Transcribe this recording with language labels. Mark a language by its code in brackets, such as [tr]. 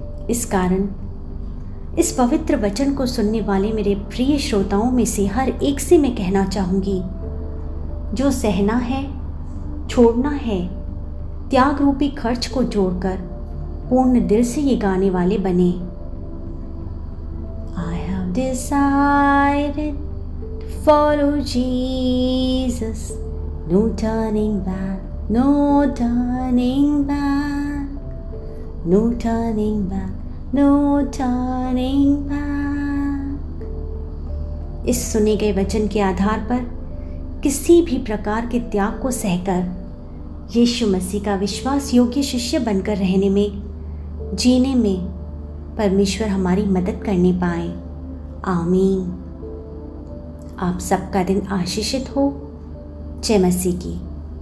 [hi] इस कारण इस पवित्र वचन को सुनने वाले मेरे प्रिय श्रोताओं में से हर एक से मैं कहना चाहूँगी, जो सहना है, छोड़ना है, त्याग रूपी खर्च को जोड़कर पूर्ण दिल से ये गाने वाले बने। [en] I have decided to follow Jesus, no turning back, no turning back, no turning back, no turning back। [hi] इस सुने गए वचन के आधार पर किसी भी प्रकार के त्याग को सहकर यीशु मसीह का विश्वास योग्य शिष्य बनकर रहने में, जीने में परमेश्वर हमारी मदद करने पाए। आमीन। आप सबका दिन आशीषित हो। जय मसीह की।